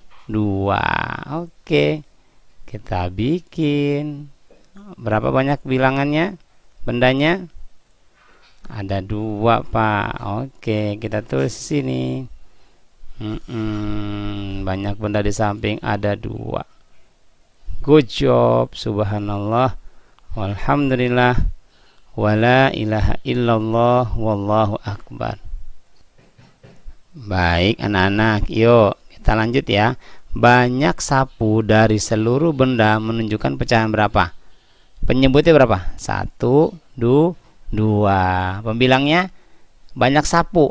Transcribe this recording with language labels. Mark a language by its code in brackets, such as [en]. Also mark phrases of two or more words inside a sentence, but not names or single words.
[id] Oke, kita bikin. Berapa banyak bilangannya? Bendanya ada 2 Pak. Oke, kita tulis di sini. Banyak benda di samping ada 2. [en] Good job. [ar] سبحان الله، والحمد لله، ولا إله إلا الله، والله أكبر. [id] Baik anak-anak, yuk kita lanjut ya. Banyak sapu dari seluruh benda menunjukkan pecahan berapa? Penyebutnya berapa? 1, 2. Pembilangnya banyak sapu.